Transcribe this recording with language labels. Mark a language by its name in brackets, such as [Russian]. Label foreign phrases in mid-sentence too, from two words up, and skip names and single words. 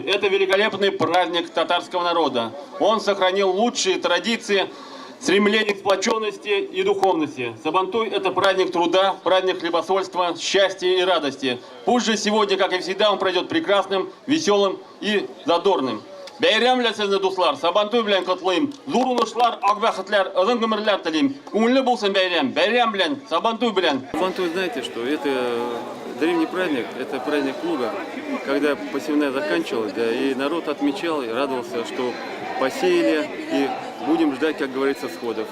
[Russian] Это великолепный праздник татарского народа. Он сохранил лучшие традиции, стремление к сплоченности и духовности. Сабантуй – это праздник труда, праздник хлебосольства, счастья и радости. Пусть же сегодня, как и всегда, он пройдет прекрасным, веселым и задорным. [Tatar] Бәйрәм белән сезне дуслар, Сабантуй белән котлыйм. Зур уңышлар, ак бәхетләр, озын гомерләр телим. Күңелле булсын бәйрәм. Бәйрәм белән, Сабантуй белән. [Russian] Сабантуй, знаете, что это древний праздник, это праздник плуга, когда посевная заканчивалась, да, и народ отмечал и радовался, что посеяли, и будем ждать, как говорится, сходов.